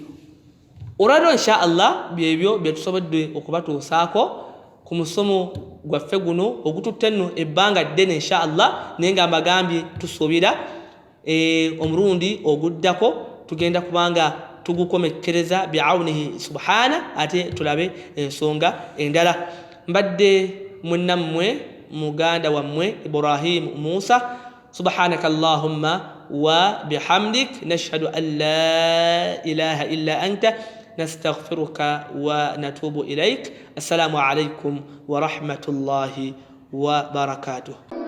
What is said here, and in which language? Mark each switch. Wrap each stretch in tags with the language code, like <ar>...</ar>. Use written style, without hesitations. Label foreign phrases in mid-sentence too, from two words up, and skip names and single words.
<lg>Olwaliro</lg> <ar>إن شاء الله</ar> <lg>byebyo bye tusobodde okubatuusaako ku musomo gwaffe guno ogututte nno ebbanga ddene</lg> <ar>إن شاء الله,</ar> <lg>naye nga mbagambye tusuubira omulundi oguddako tugenda kubanga tugukomekkereza</lg> <ar>بعونه سبحانه</ar> <lg>ate tulabe ensonga endala. Mbadde munnammwe muganda wammwe Ibrahim Musa.</lg> <ar>سبحانك اللهم وبحمدك نشهد أن لا إله إلا أنت نستغفرك ونتوب إليك. السلام عليكم ورحمة الله وبركاته.</ar>